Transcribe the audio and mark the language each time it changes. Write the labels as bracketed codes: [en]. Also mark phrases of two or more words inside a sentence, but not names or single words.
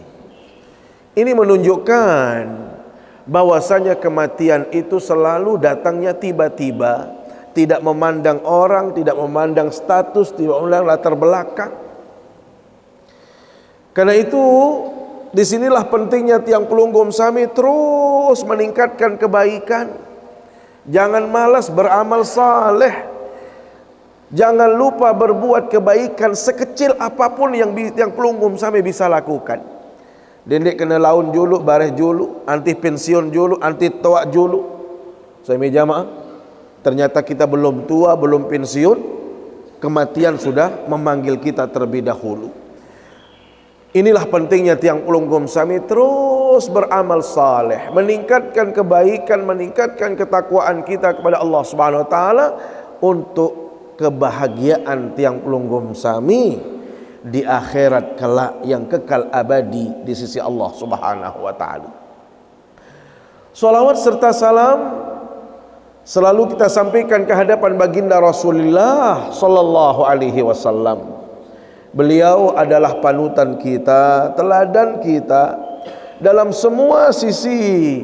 [id] Ini menunjukkan bahwasanya kematian itu selalu datangnya tiba-tiba, tidak memandang orang, tidak memandang status, tidak memandang latar belakang. Karena itu disinilah pentingnya [sas] tiang pelunggum sami [id] terus meningkatkan kebaikan. Jangan malas beramal saleh, jangan lupa berbuat kebaikan sekecil apapun yang [sas] tiang pelunggum sami [id] bisa lakukan. [sas] Dendek kena laun julu, bareh julu, anti pensiun julu, anti toak julu. [id] Saya jamaah, ternyata kita belum tua, belum pensiun, kematian sudah memanggil kita terlebih dahulu. Inilah pentingnya [sas] tiang pelunggum sami [id] terus beramal saleh, meningkatkan kebaikan, meningkatkan ketakwaan kita kepada Allah [ar] سبحانه وتعالى [id] untuk kebahagiaan [sas] tiang pelunggum sami [id] di akhirat kelak yang kekal abadi di sisi Allah [ar] سبحانه وتعالى. [id] Salawat serta salam selalu kita sampaikan ke hadapan baginda Rasulullah [ar] صلى الله عليه وسلم. [id] Beliau adalah panutan kita, teladan kita dalam semua sisi.